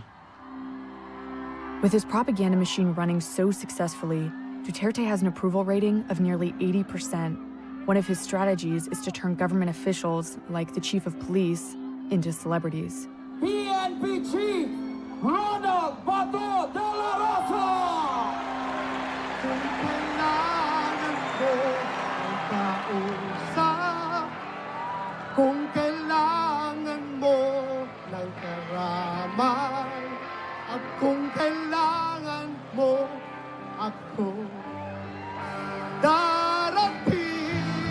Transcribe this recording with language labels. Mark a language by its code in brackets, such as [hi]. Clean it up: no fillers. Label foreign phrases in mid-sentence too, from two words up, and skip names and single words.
[en] With his propaganda machine running so successfully, Duterte has an approval rating of nearly 80%. One of his strategies is to turn government officials, like the chief of police, into celebrities. PNP Chief Ronald Bato de la Rosa! [tl] Kung kailangan mo ang kausap, kung kailangan mo ng karamay, at kung kailangan mo ako, darating.